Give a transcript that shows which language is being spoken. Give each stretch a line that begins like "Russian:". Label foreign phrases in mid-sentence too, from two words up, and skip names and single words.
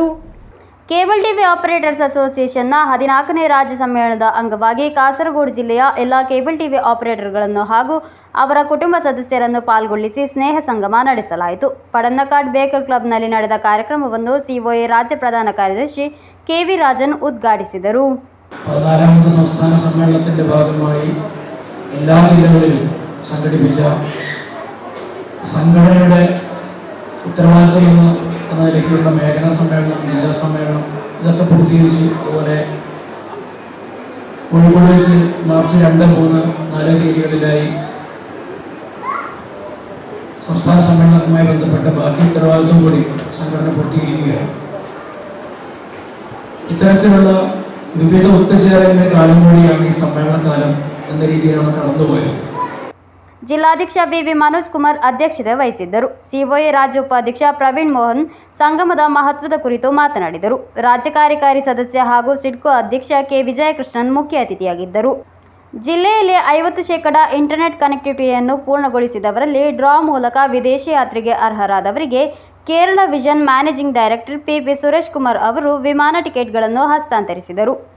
Kannada: ಕೇಬಲ್ ಟಿವಿ ಆಪರೇಟರ್ಸ್ ಅಸೋಸಿಯೇಷನ್ನ 14ನೇ ರಾಜ್ಯ ಸಮ್ಮೇಳನದ ಅಂಗವಾಗಿ ಕಾಸರಗೋಡು ಜಿಲ್ಲೆಯ ಎಲ್ಲ ಕೇಬಲ್ ಟಿವಿ ಆಪರೇಟರ್ಗಳನ್ನು ಹಾಗೂ ಅವರ ಕುಟುಂಬ ಸದಸ್ಯರನ್ನು ಪಾಲ್ಗೊಳ್ಳಿಸಿ ಸ್ನೇಹ ಸಂಗಮ ನಡೆಸಲಾಯಿತು. ಪಡನ್ನಕಾಡ್ ಬೇಕಲ್ ಕ್ಲಬ್ನಲ್ಲಿ ನಡೆದ ಕಾರ್ಯಕ್ರಮವನ್ನು ಸಿಒಎ ರಾಜ್ಯ ಪ್ರಧಾನ ಕಾರ್ಯದರ್ಶಿ ಕೆವಿ ರಾಜನ್ ಉದ್ಘಾಟಿಸಿದರು.
Malayalam: 14ാമത് സംസ്ഥാന സമ്മേളനത്തിൻ്റെ ഭാഗമായി എല്ലാ ജില്ലകളിലും സംഘടിപ്പിച്ച സംഘടനയുടെ ഉത്തരവാദിത്വം എന്ന നിലയ്ക്കുള്ള മേഖലാ സമ്മേളനം, ജില്ലാ സമ്മേളനം ഇതൊക്കെ പൂർത്തീകരിച്ചു. അതുപോലെ കോഴിക്കോട് വെച്ച് മാർച്ച് 2, 3, 4 തീയതികളിലായി സംസ്ഥാന സമ്മേളനവുമായി ബന്ധപ്പെട്ട ബാക്കി ഉത്തരവാദിത്വം കൂടി സംഘടന പൂർത്തീകരിക്കുകയാണ്. ഇത്തരത്തിലുള്ള വിവിധ ഒത്തുചേരലിൻ്റെ കാലം കൂടിയാണ് ഈ സമ്മേളന കാലം എന്ന രീതിയിലാണ് കടന്നുപോയത്.
Kannada: ಜಿಲ್ಲಾಧ್ಯಕ್ಷ ಬಿವಿ ಮನೋಜ್ ಕುಮಾರ್ ಅಧ್ಯಕ್ಷತೆ ವಹಿಸಿದ್ದರು. ಸಿಒಎ ರಾಜ್ಯ ಉಪಾಧ್ಯಕ್ಷ ಪ್ರವೀಣ್ ಮೋಹನ್ ಸಂಗಮದ ಮಹತ್ವದ ಕುರಿತು ಮಾತನಾಡಿದರು. ರಾಜ್ಯ ಕಾರ್ಯಕಾರಿ ಸದಸ್ಯ ಹಾಗೂ ಸಿಡ್ಕೋ ಅಧ್ಯಕ್ಷ ಕೆ ವಿಜಯಕೃಷ್ಣನ್ ಮುಖ್ಯ ಅತಿಥಿಯಾಗಿದ್ದರು. ಜಿಲ್ಲೆಯಲ್ಲಿ 50% ಇಂಟರ್ನೆಟ್ ಕನೆಕ್ಟಿವಿಟಿಯನ್ನು ಪೂರ್ಣಗೊಳಿಸಿದವರಲ್ಲಿ ಡ್ರಾ ಮೂಲಕ ವಿದೇಶಿ ಯಾತ್ರೆಗೆ ಅರ್ಹರಾದವರಿಗೆ ಕೇರಳ ವಿಷನ್ ಮ್ಯಾನೇಜಿಂಗ್ ಡೈರೆಕ್ಟರ್ ಪಿಪಿ ಸುರೇಶ್ ಕುಮಾರ್ ಅವರು ವಿಮಾನ ಟಿಕೆಟ್ಗಳನ್ನು ಹಸ್ತಾಂತರಿಸಿದರು.